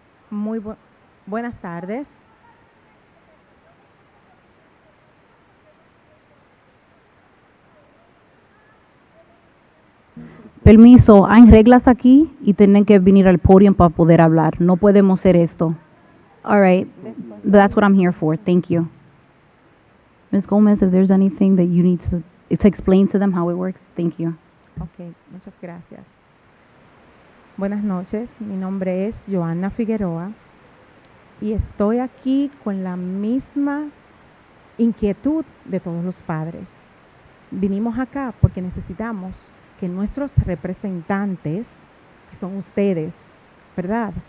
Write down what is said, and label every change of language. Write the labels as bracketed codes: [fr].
[es] Muy buenas tardes. Permiso, hay reglas aquí y tienen que venir al podio para poder hablar. No podemos hacer esto. [en] All right, but that's what I'm here for. Thank you. Ms. Gomez, if there's anything that you need to explain to them how it works, thank you. [es] Ok, muchas gracias. Buenas noches, mi nombre es Joana Figueroa y estoy aquí con la misma inquietud de todos los padres. Vinimos acá porque necesitamos que nuestros representantes, que son ustedes, ¿verdad?